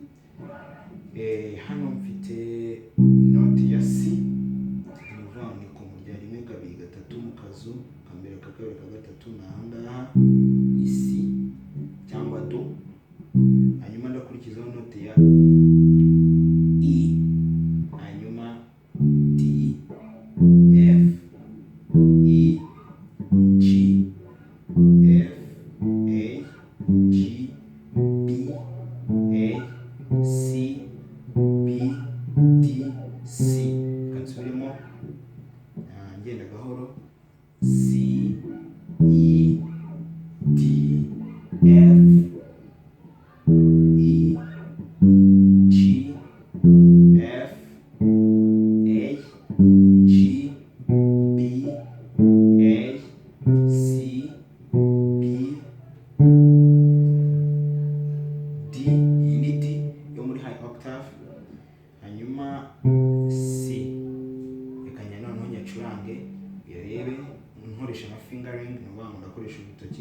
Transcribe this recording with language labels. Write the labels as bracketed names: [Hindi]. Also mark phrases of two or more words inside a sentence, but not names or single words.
[Kinyarwanda] Hano mfite note ya C, ni ku murya 1 2 3 mu kazu kambere kakabiri ka gatatu n'ahangaha ni C cyangwa do. Hanyuma ndakurikizaho note ya E, hanyuma D, F, E, G, F, A, G, B, A, C, B, D, C. Kansubiremo ngenda gahoro. C, E, D, F, E, G, F, A, G, B, A, C, B, D. Iyi ni D yo muri [English] high octave. [Kinyarwanda] Hanyuma C, reka noneho nyacurange birebe nkoresha na fingering, ni ukuvuga ngo ndakoresha urutoki.